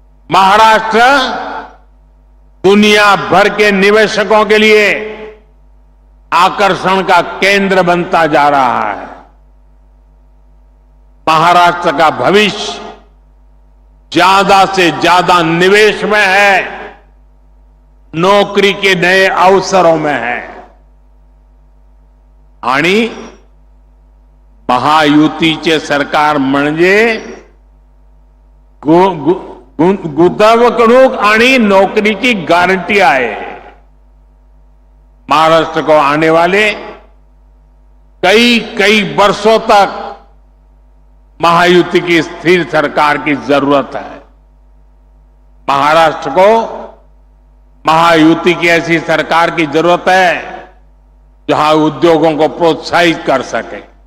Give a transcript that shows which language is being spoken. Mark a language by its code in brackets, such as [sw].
[hi] महाराष्ट्र दुनिया भर के निवेशकों के लिए आकर्षण का केंद्र बनता जा रहा है। महाराष्ट्र का भविष्य ज्यादा से ज्यादा निवेश में है, नौकरी के नए अवसरों में है। [mr] आणि महायुतीचे सरकार म्हणजे गुंतवणूक आणि [hi] नौकरी की गारंटी [mr] आहे। [hi] महाराष्ट्र को आने वाले कई वर्षों तक महायुति की स्थिर सरकार की जरूरत है। महाराष्ट्र को महायुति की ऐसी सरकार की जरूरत है जहां उद्योगों को प्रोत्साहित कर सके।